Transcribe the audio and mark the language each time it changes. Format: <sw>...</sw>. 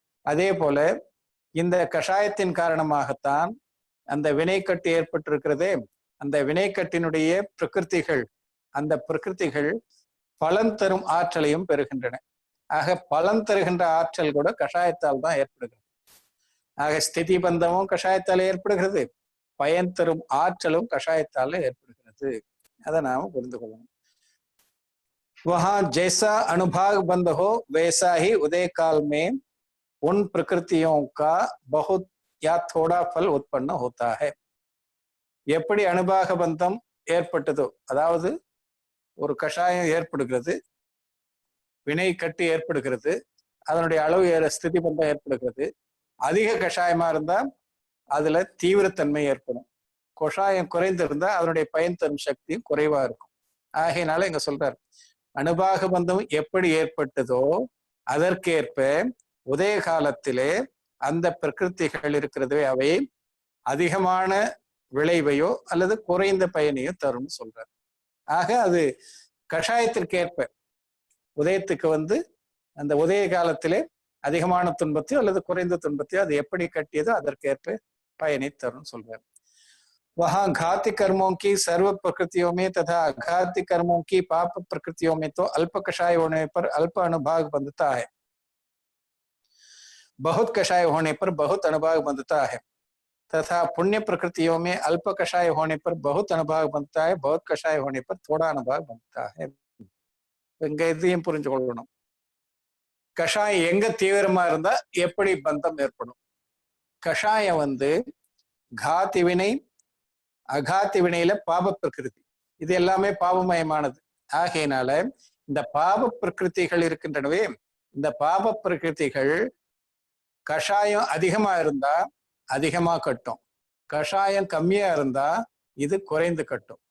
<ta>அதே போல இந்த கஷாயத்தின் காரணமாகத்தான் அந்த வினைக்கட்டு ஏற்பட்டிருக்கிறதே, அந்த வினைக்கட்டினுடைய பிரகிருதிகள், அந்த பிரகிருதிகள் பலன் தரும் ஆற்றலையும் பெறுகின்றன. ஆக பலன் தருகின்ற ஆற்றல் கூட கஷாயத்தால் தான் ஏற்படுகிறது. ஆக ஸ்திதி பந்தமும் கஷாயத்தால் ஏற்படுகிறது, பயன் தரும் ஆற்றலும் கஷாயத்தால ஏற்படுகிறது. அதை நாம புரிந்து கொள்ளணும்.</ta> <hi>वहां जैसा अनुभाग बंद हो वैसा ही उदय काल में उन प्रकृतियों का बहुत या थोड़ा फल उत्पन्न होता है.</hi> <ta>எப்படி அனுபாக பந்தம் ஏற்பட்டதோ, அதாவது ஒரு கஷாயம் ஏற்படுகிறது, வினை கட்டு ஏற்படுகிறது, அதனுடைய அளவு ஸ்திதி பந்தம் ஏற்படுகிறது. அதிக கஷாயமா இருந்தா அதுல தீவிரத்தன்மை ஏற்படும். கஷாயம் குறைந்திருந்தா அதனுடைய பயன் தரும் சக்தியும் குறைவா இருக்கும். ஆகையினால இங்க சொல்றாரு, அனுபாக பந்தம் எப்படி ஏற்பட்டதோ அதற்கேற்ப உதய காலத்திலே அந்த பிரகிருதிகள் இருக்கிறதுவே அவை அதிகமான விளைவையோ அல்லது குறைந்த பயனையோ தரும்னு சொல்றாரு. ஆக அது கஷாயத்திற்கேற்ப உதயத்துக்கு அந்த உதய காலத்திலே அதிகமான துன்பத்தையோ அல்லது குறைந்த துன்பத்தையோ அது எப்படி கட்டியதோ அதற்கேற்ப பயனை தரும் சொல்றாரு.</ta> <hi>वहां घाती कर्मों की सर्व प्रकृतियों में तथा अघाती कर्मों की पाप प्रकृतियों में तो अल्प कषाय होने पर अल्प अनुभाग बंधता है, बहुत कषाय होने पर बहुत अनुभाग बंधता है, तथा पुण्य प्रकृतियों में अल्प कषाय होने पर बहुत अनुभाग बनता है, बहुत कषाय होने पर थोड़ा अनुभाग बनता है.</hi> <ta>இங்க இதையும் புரிஞ்சு கொள்ளணும். கஷாயம் எங்க தீவிரமா இருந்தா எப்படி பந்தம் ஏற்படும்? கஷாயம் காத்தி வினை அகாத்தி வினையில பாப பிரகிருதி, இது எல்லாமே பாபமயமானது. ஆகையினால இந்த பாப பிரகிருதிகள் இருக்கின்றனவே, இந்த பாப பிரகிருதிகள் கஷாயம் அதிகமா இருந்தா அதிகமா கட்டும், கஷாயம் கம்மியா இருந்தா இது குறைந்து கட்டும்.</ta>